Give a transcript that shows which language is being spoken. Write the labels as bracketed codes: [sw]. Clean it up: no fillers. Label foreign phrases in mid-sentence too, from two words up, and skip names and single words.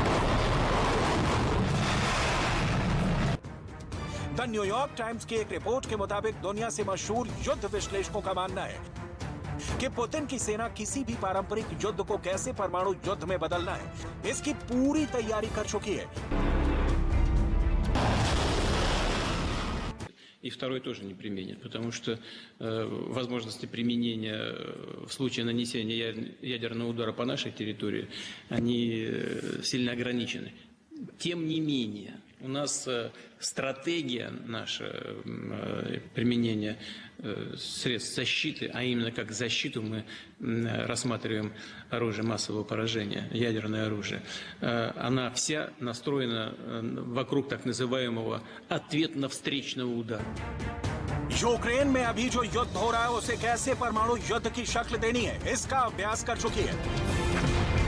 [hi] द न्यूयॉर्क टाइम्स की एक रिपोर्ट के मुताबिक दुनिया से मशहूर युद्ध विश्लेषकों का मानना है कि पुतिन की सेना किसी भी पारंपरिक युद्ध को कैसे परमाणु युद्ध में बदलना है, इसकी पूरी तैयारी कर चुकी है। [ru] И второй тоже не применит, потому что возможности применения в случае нанесения ядерного удара по нашей территории, они сильно ограничены. Тем не менее, у нас стратегия наша применения средств защиты, а именно как защиту мы рассматриваем оружие массового поражения, ядерное оружие, она вся настроена вокруг так называемого ответно-встречного удара. [hi] यूक्रेन में अभी जो युद्ध हो रहा है उसे कैसे परमाणु युद्ध की शक्ल देनी है, इसका अभ्यास कर चुकी है।